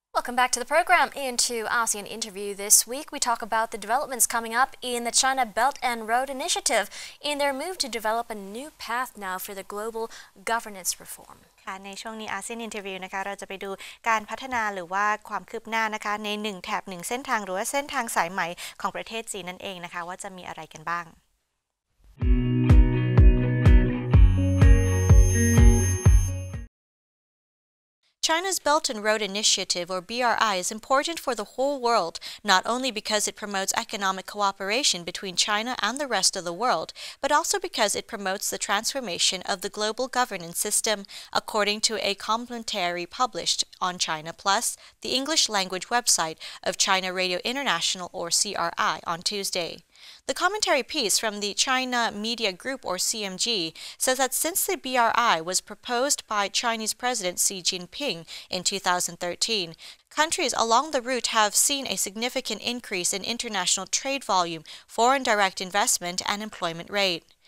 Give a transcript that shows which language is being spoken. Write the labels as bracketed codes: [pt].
[en] Welcome back to the program. Into ASEAN interview this week, we talk about the developments coming up in the China Belt and Road Initiative in their move to develop a new path now for the global governance reform. [th] ค่ะในช่วงนี้อาเซียนอินเทอร์วิวนะคะเราจะไปดูการพัฒนาหรือว่าความคืบหน้านะคะใน1แถบ1เส้นทางหรือว่าเส้นทางสายไหมของประเทศจีนนั่นเองนะคะว่าจะมีอะไรกันบ้าง [en] China's Belt and Road Initiative, or BRI, is important for the whole world, not only because it promotes economic cooperation between China and the rest of the world, but also because it promotes the transformation of the global governance system, according to a commentary published on China Plus, the English language website of China Radio International, or CRI, on Tuesday. The commentary piece from the China Media Group, or CMG, says that since the BRI was proposed by Chinese President Xi Jinping in 2013, countries along the route have seen a significant increase in international trade volume, foreign direct investment, and employment rate.